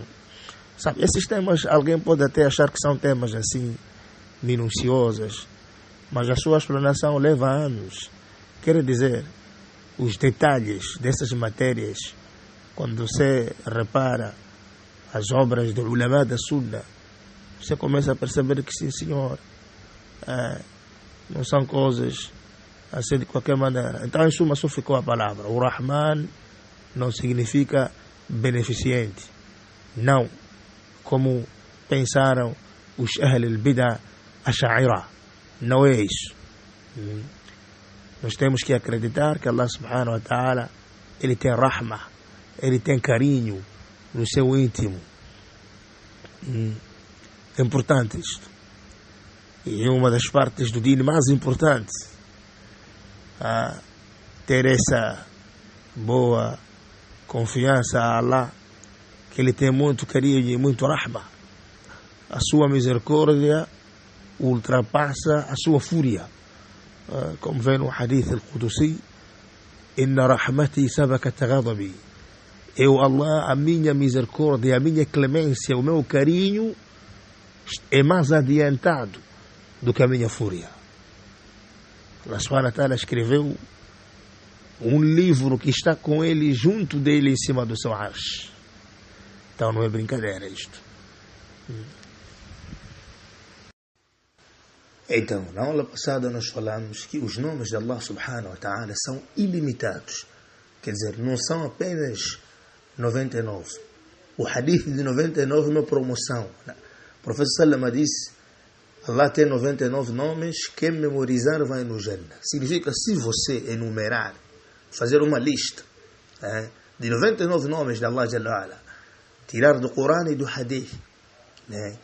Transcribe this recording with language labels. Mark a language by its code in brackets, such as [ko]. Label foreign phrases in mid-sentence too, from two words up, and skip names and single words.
[pt] Sabe, esses temas, alguém pode até achar que são temas assim minuciosos, mas a sua explanação leva anos. Quer dizer, os detalhes dessas matérias, quando você repara as obras do ulama da Sunna, você começa a perceber que sim, senhor, não são coisas assim de qualquer maneira. Então, em suma, só ficou a palavra. O Rahman não significa beneficente. Não. Como pensaram os [ar] أهل البدعة أشاعرة. [pt] Não é isso. Nós temos que acreditar que Allah [ar] سبحانه وتعالى, [pt] Ele tem rahma, Ele tem carinho no seu íntimo. É importante isto. E é uma das partes do dino mais importantes, ter essa boa confiança a Allah, que Ele tem muito carinho e muito rahma. A sua misericórdia ultrapassa a sua fúria, como vem no [ar] حديث القدسي: إن رحمتي سبقت غضبي. [pt] Eu, Allah, a minha misericórdia, a minha clemência, o meu carinho é mais adiantado do que a minha fúria. Allah [ar] سبحانه وتعالى [pt] escreveu um livro que está com ele, junto dele, em cima do seu arsh. Então não é brincadeira isto. Então, na aula passada nós falamos que os nomes de Allah [ar] سبحانه وتعالى [pt] são ilimitados. Quer dizer, não são apenas 99. O hadith de 99 é uma promoção. O professor Salama disse: Allah tem 99 nomes, quem memorizar vai no Jannah. Significa, se você enumerar fazer uma lista de 99 nomes de Allah [ar] جل وعلا, [pt] tirar do Corão e do Hadith, né?